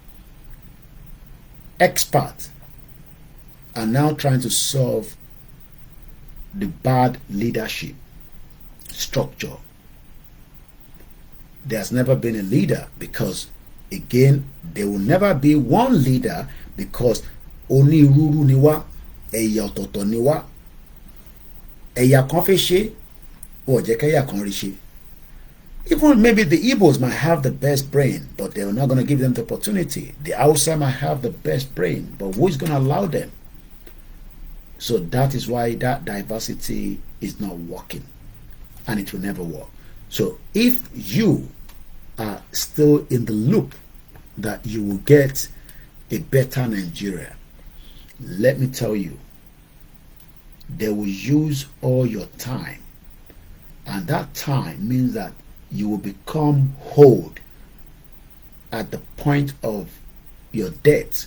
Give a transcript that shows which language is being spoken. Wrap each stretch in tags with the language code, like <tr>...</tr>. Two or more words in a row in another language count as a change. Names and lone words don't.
<en>Experts are now trying to solve the bad leadership structure. There's never been a leader, because again, there will never be one leader, because only</en> <yo>ruru niwa, eya ototo niwa, eya kan fe se, o je ke eya kan ri se.</yo> <en>Even maybe the Igbos might have the best brain, but they're not going to give them the opportunity. The Hausa might have the best brain, but who is going to allow them? So that is why that diversity is not working, and it will never work. So if you are still in the loop that you will get a better Nigeria, let me tell you, they will use all your time, and that time means that you will become old at the point of your death.</en>